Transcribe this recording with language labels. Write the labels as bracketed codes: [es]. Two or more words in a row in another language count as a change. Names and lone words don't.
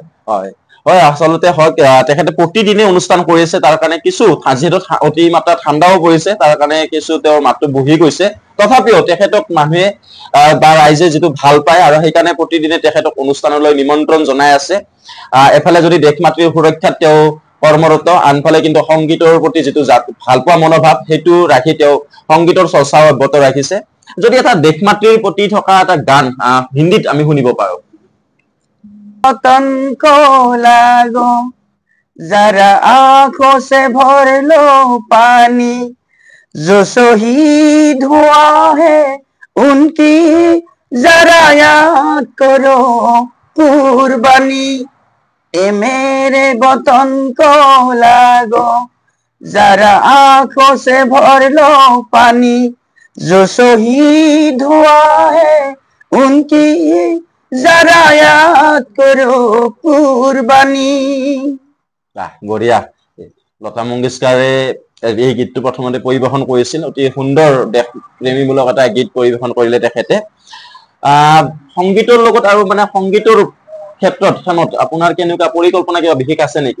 [as] হয় হয় আসলতে হয় তেখেতে প্ৰতিদিনে অনুষ্ঠান কৰি আছে তাৰ কাৰণে কিছু যেহেতু অতি মাত্ৰা ঠাণ্ডাও পৰিছে তাৰ কাৰণে কিছু তেওঁৰ মাতটো বহি গৈছে তথাপিও তেখেতক মানুহে বা ৰাইজে যেটো ভাল পায় আৰু সেইকাৰণে প্ৰতিদিনে তেখেতক অনুষ্ঠানলৈ নিমন্ত্ৰণ জনাই আছে এফালে যদি দেশ মাতৃৰ সুৰক্ষাত তেওঁ কৰ্মৰত আনফালে কিন্তু সংগীতৰ প্ৰতি যেটো ভাল পোৱা মনোভাৱ হেতু ৰাখি তেওঁ সংগীতৰ চৰ্চা অব্যাহত ৰাখিছে যদি এটা দেশ মাতৃৰ প্ৰতি থকা এটা গান হিন্দীত আমি শুনিব পাৰো [hi] वतन को लागो जरा आंखों से भर लो पानी जो शहीद हुआ है उनकी जरा याद करो कुर्बानी ए मेरे वतन को लागो जरा आंखों से भर लो पानी जो शहीद हुआ है उनकी जरा याद करो कुर्बानी [as] বঢ়িয়া লতা মংগেশকাৰে এই গীতটো প্ৰথমতে পৰিবেশন কৰিছিল অতি সুন্দৰ দেশ প্ৰেমীমূলক এটা গীত পৰিবেশন কৰিলে তেখেতে সংগীতৰ লগত আৰু মানে সংগীতৰ ক্ষেত্ৰত আপোনাৰ কেনেকুৱা পৰিকল্পনা কিবা বিশেষ আছে নেকি